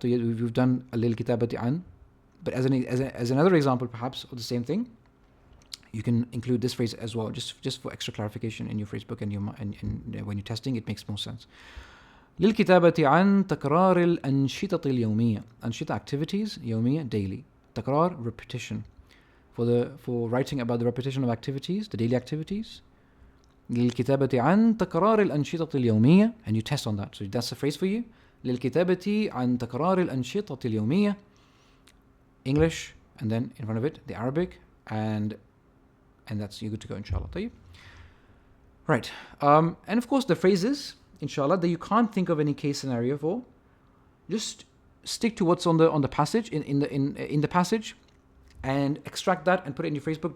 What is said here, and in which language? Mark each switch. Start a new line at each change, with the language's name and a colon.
English: We've done
Arabic: للكتابة عن,
English: but as another example, perhaps, of the same thing, you can include this phrase as well, just for extra clarification in your phrase book and when you're testing, it makes more sense.
Arabic: للكتابة عن تكرار الأنشطة اليومية.
English: أنشطة, activities, يومية, daily. تكرار, repetition. For writing about the repetition of activities, the daily activities.
Arabic: للكتابة عن تكرار الأنشطة اليومية,
English: and you test on that. So that's a phrase for you.
Arabic: للكتابة عن تكرار الأنشطة اليومية.
English: English, and then in front of it the Arabic, and that's, you're good to go, inshallah. طيب. Right. And of course the phrases, inshallah, that you can't think of any case scenario for, just stick to what's on the passage in the passage, and extract that and put it in your phrase book.